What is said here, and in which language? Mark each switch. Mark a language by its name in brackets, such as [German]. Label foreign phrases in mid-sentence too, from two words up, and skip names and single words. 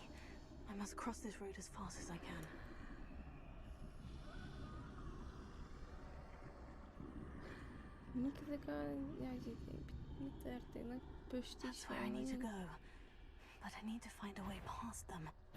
[English] I must cross this road as fast as I can. [Hungarian] Mik ezek a jelzések? Mi történnek? [English] That's where I need to go. But I need to find a way past them.